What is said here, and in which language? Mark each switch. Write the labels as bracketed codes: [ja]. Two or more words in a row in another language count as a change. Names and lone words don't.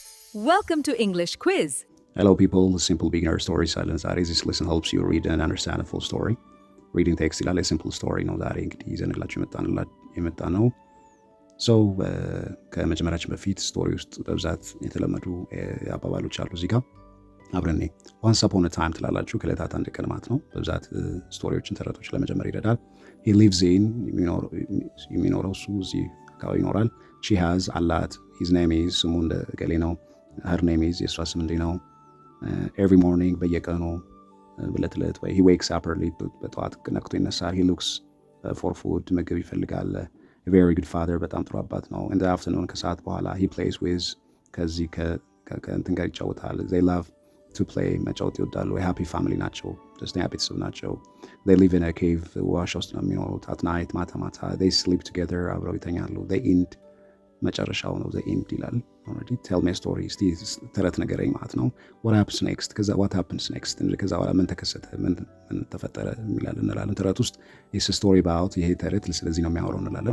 [en] Welcome to English Quiz. Hello people, Simple Beginner Story Silence ዛሬ this lesson helps you read and understand a full story. Reading text [am] ይላል [en] simple story [am] ነው ዛሬ እንግዲህ ይዘንላችሁ የመጣ ነው። ከመጀመሪያችን በፊት ስቶሪ ውስጥ በብዛት የተለመዱ አባባሎች አሉ እዚህ ጋር አብረን [en] once upon a time [am] ትላላችሁ ከዕለታት አንድ ቀን ማለት ነው። በብዛት ስቶሪዎችን ተረቶች ለመጀመር ይረዳል። [en] he lives in [am] የሚኖረው እሱ እዚህ አካባቢ ይኖራል። [en] she has [am] አላት [en] his name is [am] ስሙ እንደ ገሌ ነው። [en] her name is [am] የሷ ስም እንዲህ ነው። [en] every morning [am] በየቀኑ ብለት ወይ [en] he wakes up early [am] በጠዋት ነቅቶ ይነሳል። [en] he looks for food [am] ምግብ ይፈልጋል። [en] a very good father [am] በጣም ጥሩ አባት ነው። [en] in the afternoon [am] ከሰዓት በኋላ [en] he plays with [am] ከዚህ ከእንትን ጋር ይጫወታል። [en] they love to play [am] መጫወት ይወዳሉ። [en] a happy [am] family ናቸው ደስተኛ ቤተሰብ ናቸው። [en] they live in a cave [am] ዋሻ ውስጥ ነው የሚኖሩት። [en] at night [am] ማታ [en] they sleep together [am] አብረው ይተኛሉ። [en] they end [am] መጨረሻው ነው [en] the end [am] ይላል። [en] already tell me a story [am] እስቲ ተረት ነገረኝ ማለት ነው። [en] what happens next ከዛ what happens next [am] ከዛ በኋላ ምን ተከሰተ ምን ተፈጠረ እንላለን። ተረት ውስጥ [en] is a story about [am] ይሄ ተረት ስለዚህ ነው የሚያወራው እንላለን